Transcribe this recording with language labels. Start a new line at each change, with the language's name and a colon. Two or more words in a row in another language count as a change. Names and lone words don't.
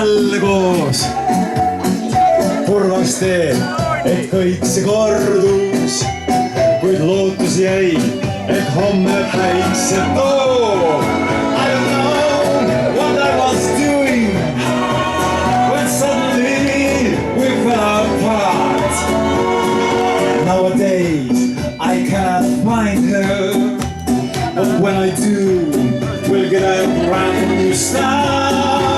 Estonian: jälle koos. kurvaks teeb, et kõik see kordus, kuid lootus jäi, et homme päikse toob.
English: I don't know what I was doing when suddenly we fell apart. Nowadays I cannot find her, but when I do, we'll get a brand new start.